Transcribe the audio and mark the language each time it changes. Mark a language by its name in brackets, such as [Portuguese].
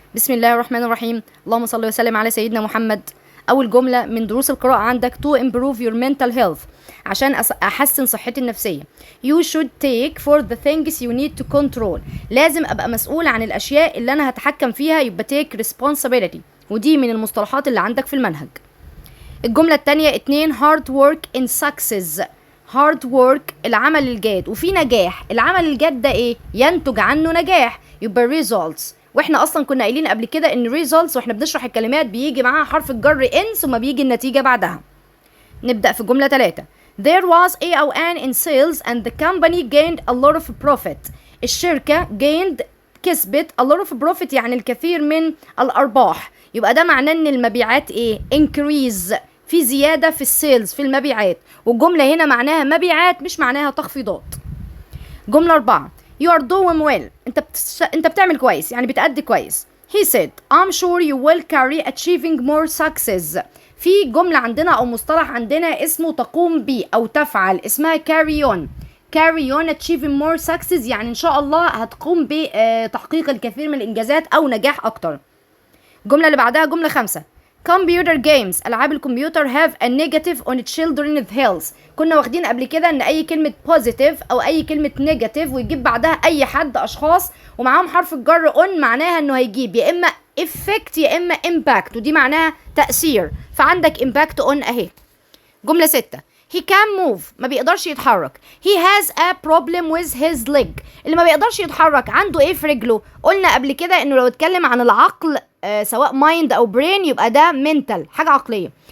[Arabic] بسم الله الرحمن الرحيم. اللهم صل وسلم على سيدنا محمد. أول جملة من دروس القراءة عندك: [English] to improve your mental health، [Arabic] عشان أحسن صحتي النفسية. [English] you should take for the things you need to control، [Arabic] لازم أبقى مسؤول عن الأشياء اللي أنا هتحكم فيها، يبقى [English] take responsibility، [Arabic] ودي من المصطلحات اللي عندك في المنهج. الجملة التانية [English] 2 hard work in success. hard work [Arabic] العمل الجاد، وفي نجاح. العمل الجاد ده ايه؟ ينتج عنه نجاح، يبقى results. واحنا اصلا كنا قايلين قبل كده ان results واحنا بنشرح الكلمات بيجي معاها حرف الجر in ثم بيجي النتيجة بعدها. نبدأ في الجملة 3. [English] There was a [Arabic] أو [English] an in sales and the company gained a lot of profit. [Arabic] الشركة gained كسبت [English] a lot of profit [Arabic] يعني الكثير من الأرباح، يبقى ده معناه ان المبيعات ايه؟ increase، في زيادة في السيلز، في المبيعات. والجملة هنا معناها مبيعات مش معناها تخفيضات. جملة 4. [English] You are doing well، [Arabic] انت بتعمل كويس يعني بتأدي كويس. [English] He said I'm sure you will carry achieving more success. [Arabic] في جملة عندنا أو مصطلح عندنا اسمه تقوم بي أو تفعل، اسمها carry on. [English] carry on achieving more success [Arabic] يعني إن شاء الله هتقوم بتحقيق الكثير من الإنجازات أو نجاح أكتر. الجملة اللي بعدها جملة 5. [English] computer games [Arabic] ألعاب الكمبيوتر [English] have a negative on children's health. [Arabic] كنا واخدين قبل كده ان اي كلمة positive او اي كلمة negative ويجيب بعدها اي حد اشخاص ومعاهم حرف الجر on، معناها انه هيجيب يا اما effect يا اما impact، ودي معناها تأثير، فعندك [English] impact on [Arabic] اهي. جملة 6. [English] he can move [Arabic] ما بيقدرش يتحرك. [English] he has a problem with his leg. [Arabic] اللي ما بيقدرش يتحرك عنده ايه في رجله؟ قلنا قبل كده انه لو اتكلم عن العقل سواء mind او brain يبقى ده mental، حاجة عقلية.